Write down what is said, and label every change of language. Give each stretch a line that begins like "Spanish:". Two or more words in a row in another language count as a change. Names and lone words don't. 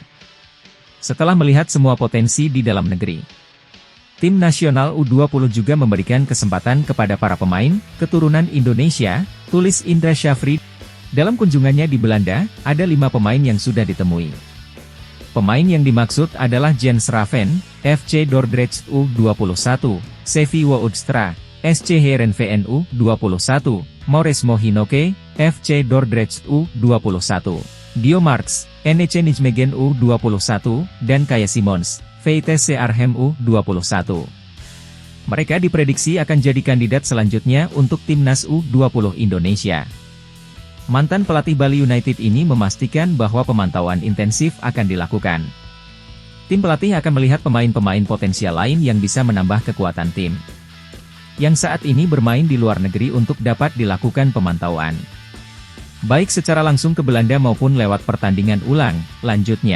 Indonesian: Setelah melihat semua potensi di dalam negeri, tim nasional U20 juga memberikan kesempatan kepada para pemain keturunan Indonesia, tulis Indra Syafri. Dalam kunjungannya di Belanda, ada 5 pemain yang sudah ditemui. Pemain yang dimaksud adalah Jens Raven, FC Dordrecht U21, Sevi Woudstra, SC Heerenveen U21, Maurice Mohinoke, FC Dordrecht U21, Dio Marx, NEC Nijmegen U21, dan Kaya Simons, VTC Arnhem U21. Mereka diprediksi akan jadi kandidat selanjutnya untuk Timnas U20 Indonesia. Mantan pelatih Bali United ini memastikan bahwa pemantauan intensif akan dilakukan. Tim pelatih akan melihat pemain-pemain potensial lain yang bisa menambah kekuatan tim, yang saat ini bermain di luar negeri untuk dapat dilakukan pemantauan, baik secara langsung ke Belanda maupun lewat pertandingan ulang, lanjutnya.